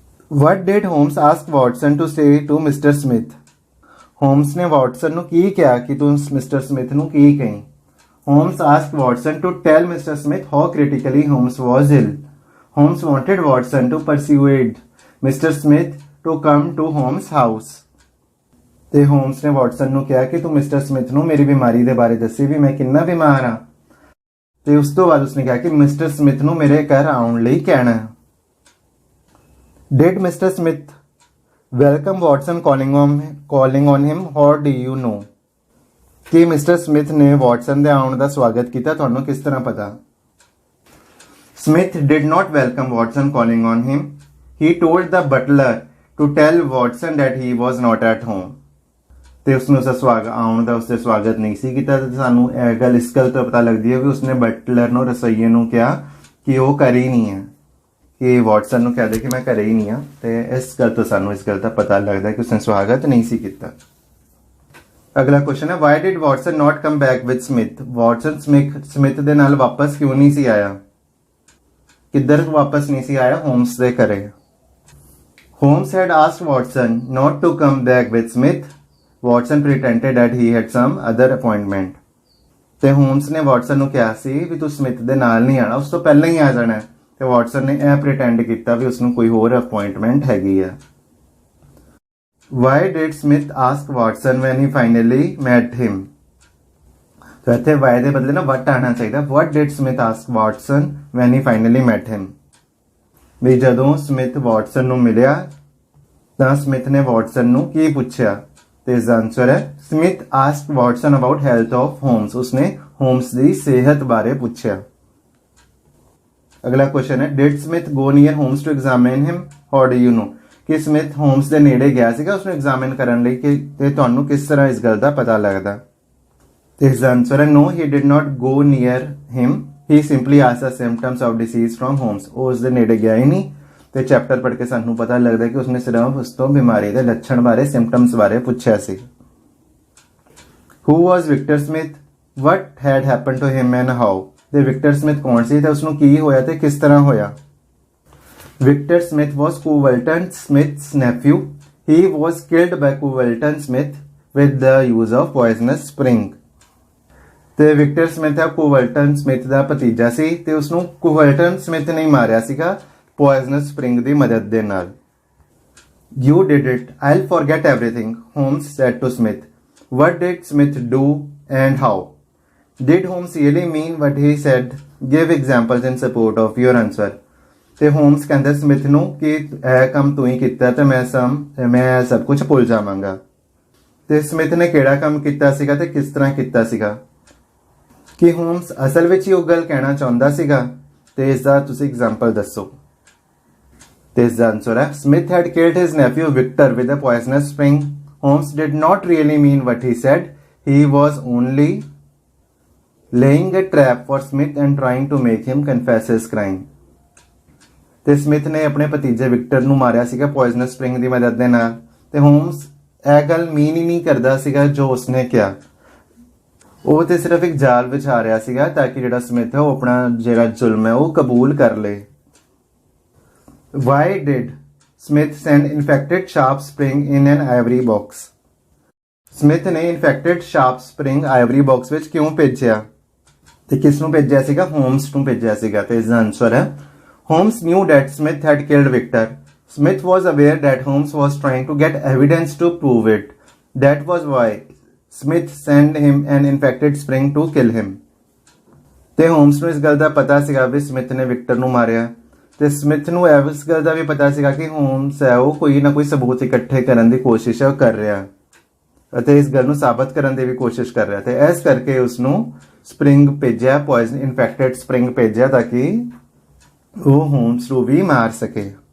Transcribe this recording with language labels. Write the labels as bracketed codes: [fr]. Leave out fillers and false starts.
[en] What did Holmes ask Watson to say to Mr. Smith? [pa] Homes ਨੇ Watson ਨੂੰ ਕੀ ਕਿਹਾ ਕਿ ਤੂੰ ਮਿਸਟਰ ਸਮਿਥ ਨੂੰ ਕੀ ਕਹੀਂ। [en] Holmes asked Watson to tell Mr. Smith how critically Holmes was ill. Holmes wanted Watson to persuade Mr. Smith to come to Holmes' house. [pa] ਤੇ homes ਨੇ Watson ਨੂੰ ਕਿਹਾ ਕਿ ਤੂੰ ਮਿਸਟਰ ਸਮਿਥ ਨੂੰ ਮੇਰੀ ਬਿਮਾਰੀ ਦੇ ਬਾਰੇ ਦੱਸੀ ਵੀ ਮੈਂ ਕਿੰਨਾ ਬਿਮਾਰ ਹਾਂ। ਤੇ ਉਸ ਤੋਂ ਬਾਅਦ ਉਸਨੇ ਕਿਹਾ ਕਿ ਮਿਸਟਰ ਸਮਿਥ ਨੂੰ ਮੇਰੇ ਘਰ ਆਉਣ ਲਈ ਕਹਿਣਾ। [en] Did Mr. Smith welcome Watson calling on him? How do you know? [pa] ਕਿ ਮਿਸਟਰ ਸਮਿਥ ਨੇ ਵਾਟਸਨ ਦੇ ਆਉਣ ਦਾ ਸਵਾਗਤ ਕੀਤਾ, ਤੁਹਾਨੂੰ ਕਿਸ ਤਰ੍ਹਾਂ ਪਤਾ? [en] Smith did not welcome Watson calling on him. He told the butler to tell Watson that he was not at home. [pa] ਤੇ ਉਸਨੂੰ ਆਉਣ ਦਾ ਉਸਦੇ ਸਵਾਗਤ ਨਹੀਂ ਸੀ ਕੀਤਾ। ਤੇ ਸਾਨੂੰ ਇਹ ਗੱਲ ਇਸ ਗੱਲ ਤੋਂ ਪਤਾ ਲੱਗਦੀ ਹੈ ਵੀ ਉਸਨੇ ਬਟਲਰ ਨੂੰ ਰਸੋਈਏ ਨੂੰ ਕਿਹਾ ਕਿ ਉਹ ਘਰ ਹੀ ਨਹੀਂ ਹੈ, ਕਿ ਵਾਟਸਨ ਨੂੰ ਕਹਿ ਦੇ ਕਿ ਮੈਂ ਘਰੇ ਹੀ ਨਹੀਂ ਹਾਂ। ਤੇ ਇਸ ਗੱਲ ਤੋਂ ਸਾਨੂੰ ਇਸ ਗੱਲ ਦਾ ਪਤਾ ਲੱਗਦਾ ਕਿ ਉਸਨੇ ਸਵਾਗਤ ਨਹੀਂ ਸੀ ਕੀਤਾ। ਅਗਲਾ ਕੁਐਸਚਨ ਹੈ [en] Why did Watson not come back with Smith? [pa] Watson Smith ਦੇ ਨਾਲ ਵਾਪਸ ਕਿਉਂ ਨਹੀਂ ਸੀ ਆਇਆ? ਕਿੱਧਰ ਵਾਪਸ ਨਹੀਂ ਸੀ ਆਇਆ? ਹੋਮਸ ਦੇ ਘਰੇ। [en] Holmes had asked Watson not to come back with Smith. Watson pretended that he had some other appointment. [pa] ਤੇ ਹੋਮਸ ਨੇ ਵਾਟਸਨ ਨੂੰ ਕਿਹਾ ਸੀ ਵੀ ਤੂੰ ਸਮਿਥ ਦੇ ਨਾਲ ਨਹੀਂ ਆਣਾ, ਉਸ ਤੋਂ ਪਹਿਲਾਂ ਹੀ ਆ ਜਾਣਾ। ਤੇ ਵਾਟਸਨ ਨੇ ਇਹ ਪ੍ਰੀਟੈਂਡ ਕੀਤਾ ਵੀ ਉਸ ਨੂੰ ਕੋਈ ਹੋਰ ਅਪਾਇੰਟਮੈਂਟ ਹੈਗੀ ਆ। [en] Why did Smith ask Watson when he finally met him? [pa] ਤਾਂ ਇੱਥੇ why ਦੇ ਬਦਲੇ ਨਾ what ਆਣਾ ਚਾਹੀਦਾ। [en] What did Smith ask Watson when he finally met him? [pa] ਵੀ ਜਦੋਂ ਸਮਿਥ ਵਾਟਸਨ ਨੂੰ ਮਿਲਿਆ ਤਾਂ ਸਮਿਥ ਨੇ ਵਾਟਸਨ ਨੂੰ ਕੀ ਪੁੱਛਿਆ? ਤੇ ਇਸ ਦਾ ਆਨਸਰ ਹੈ [en] Smith asked Watson about health of Holmes. [pa] ਉਸਨੇ ਹੋਮਸ ਦੀ ਸਿਹਤ ਬਾਰੇ ਪੁੱਛਿਆ। ਅਗਲਾ ਕੁਐਸਚਨ ਹੈ [en] Did Smith go near Holmes to examine him? How do you know? [pa] ਕਿ ਸਮਿਥ ਹੋਮਸ ਦੇ ਨੇੜੇ ਗਿਆ ਸੀਗਾ ਉਸਨੂੰ ਐਗਜ਼ਾਮਿਨ ਕਰਨ ਲਈ ਕਿ ਤੇ ਤੁਹਾਨੂੰ ਕਿਸ ਤਰ੍ਹਾਂ ਇਸ ਗੱਲ ਦਾ ਪਤਾ ਲੱਗਦਾ? ਤੇ ਇਸ ਦਾ ਆਨਸਰ ਹੈ [en] No he did not go near him, he simply asked the symptoms of disease from Holmes. [pa] ਉਹ ਉਸ ਦੇ ਨੇੜੇ ਗਿਆ ਹੀ ਨਹੀਂ। ਤੇ ਚੈਪਟਰ ਪੜ੍ਹ ਕੇ ਸਾਨੂੰ ਪਤਾ ਲੱਗਦਾ ਕਿ ਉਸਨੇ ਸਿਰਫ ਉਸ ਤੋਂ ਬਿਮਾਰੀ ਦੇ ਲੱਛਣ ਬਾਰੇ ਸਿੰਪਟਮਸ ਬਾਰੇ ਪੁੱਛਿਆ ਸੀ। [en] Who was Victor Smith? What had happened to him and how? [pa] ਤੇ ਵਿਕਟਰ ਸਮਿਥ ਕੌਣ ਸੀ ਤੇ ਉਸਨੂੰ ਕੀ ਹੋਇਆ ਤੇ ਕਿਸ ਤਰ੍ਹਾਂ ਹੋਇਆ? [en] Victor Smith was Culverton Smith's nephew. He was killed by Culverton Smith with the use of poisonous spring. [pa] ਤੇ ਵਿਕਟਰ ਸਮਿਥ ਆ ਕੁਵਲਟਨ ਸਮਿਥ ਦਾ ਭਤੀਜਾ ਸੀ ਤੇ ਉਸਨੂੰ ਕੁਵਲਟਨ ਸਮਿਥ ਨੇ ਮਾਰਿਆ ਸੀਗਾ [en] poisonous spring [pa] ਦੀ ਮਦਦ ਦੇ ਨਾਲ। [en] You did it. I'll forget everything, Holmes said to Smith. What did Smith do and how? Did Holmes really mean what he said? Give examples in support of your answer. [pa] ਤੇ homes ਕਹਿੰਦਾ Smith ਨੂੰ ਕਿ ਇਹ ਕੰਮ ਤੂੰ ਹੀ ਕੀਤਾ ਤੇ ਮੈਂ ਸਭ ਕੁਝ ਭੁੱਲ ਜਾਵਾਂਗਾ। ਤੇ ਸਮਿਥ ਨੇ ਕਿਹੜਾ ਕੰਮ ਕੀਤਾ ਸੀਗਾ ਤੇ ਕਿਸ ਤਰ੍ਹਾਂ ਕੀਤਾ ਸੀਗਾ? ਕਿ ਹੋਮਸ ਅਸਲ ਵਿੱਚ ਹੀ ਉਹ ਗੱਲ ਕਹਿਣਾ ਚਾਹੁੰਦਾ ਸੀਗਾ ਤੇ ਇਸ ਦਾ ਤੁਸੀਂ ਐਗਜ਼ਾਮਪਲ ਦੱਸੋ। ਤੇ ਇਸ ਦਾ ਆਨਸਰ ਹੈ Smith [en] had killed his nephew Victor with a poisonous spring. Holmes did not really mean what he said. He was only laying a trap for Smith and trying to make him confess his crime. [pa] ਤੇ Smith ਨੇ ਆਪਣੇ ਭਤੀਜੇ Victor ਨੂੰ ਮਾਰਿਆ ਸੀਗਾ poisonous spring ਦੀ ਮਦਦ ਦੇ ਨਾਲ। ਤੇ ਹੋਮਸ ਇਹ ਗੱਲ ਮੀਨ ਹੀ ਨਹੀਂ ਕਰਦਾ ਸੀਗਾ ਜੋ ਉਸਨੇ ਕਿਹਾ। ਉਹ ਤੇ ਸਿਰਫ ਇੱਕ ਜਾਲ ਵਿਛਾ ਰਿਹਾ ਸੀਗਾ ਤਾਂ ਕਿ ਜਿਹੜਾ ਸਮਿਥ ਹੈ ਉਹ ਆਪਣਾ ਜਿਹੜਾ ਜ਼ੁਲਮ ਹੈ ਉਹ ਕਬੂਲ ਕਰ ਲੇ। [en] Why did Smith send infected sharp spring in an ivory box? [pa] Smith ਨੇ [en] infected sharp spring ivory box [pa] ਵਿੱਚ ਕਿਉਂ ਭੇਜਿਆ ਤੇ ਕਿਸ ਨੂੰ ਭੇਜਿਆ ਸੀਗਾ? ਹੋਮਸ ਨੂੰ ਭੇਜਿਆ ਸੀਗਾ। ਤੇ ਇਸ ਦਾ ਆਨਸਰ ਹੈ [en] Holmes knew that Smith had killed Victor. Smith was aware that Holmes was trying to get evidence to prove it. That was why Smith sent him an infected spring to kill him. [pa] ਤੇ homes ਨੂੰ ਇਸ ਗੱਲ ਦਾ ਪਤਾ ਸੀਗਾ ਵੀ Smith ਨੇ Victor ਨੂੰ ਮਾਰਿਆ ਤੇ ਸਮਿਥ ਨੂੰ ਇਸ ਗੱਲ ਦਾ ਵੀ ਪਤਾ ਸੀਗਾ ਕਿ ਹੋਮਸ ਹੈ ਉਹ ਕੋਈ ਨਾ ਕੋਈ ਸਬੂਤ ਇਕੱਠੇ ਕਰਨ ਦੀ ਕੋਸ਼ਿਸ਼ ਕਰ ਰਿਹਾ ਅਤੇ ਇਸ ਗੱਲ ਨੂੰ ਸਾਬਤ ਕਰਨ ਦੀ ਵੀ ਕੋਸ਼ਿਸ਼ ਕਰ ਰਿਹਾ ਤੇ ਇਸ ਕਰਕੇ ਉਸ ਨੂੰ ਸਪਰਿੰਗ ਭੇਜਿਆ, ਪੋਇਜ਼ਨ ਇਨਫੈਕਟਡ ਸਪਰਿੰਗ ਭੇਜਿਆ ਤਾਂ ਕਿ ਉਹ ਹੋਮਸ ਨੂੰ ਵੀ ਮਾਰ ਸਕੇ।